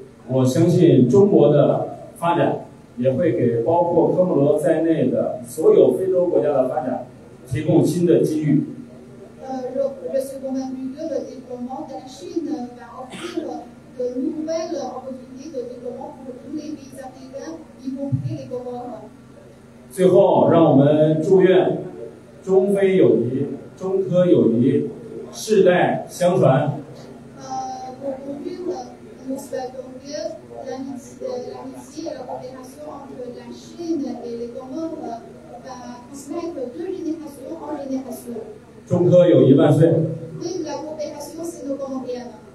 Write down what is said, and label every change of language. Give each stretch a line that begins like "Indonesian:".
Chinese: 我相信中国的发展也会给包括科摩罗在内的所有非洲国家的发展提供新的机遇。
French: Je suis convaincu que le développement de la Chine va offrir de nouvelles opportunités de développement pour tous les pays africains, y compris les Comores.
Chinese: 最后，让我们祝愿中非友谊、中科友谊世代相传。
French: Pour conclure, nous souhaitons que l'amitié et la coopération entre la Chine et les Comores va transmettre de génération en génération.
Chinese: 中科友谊万岁！
French: Vive la coopération sino-comorienne.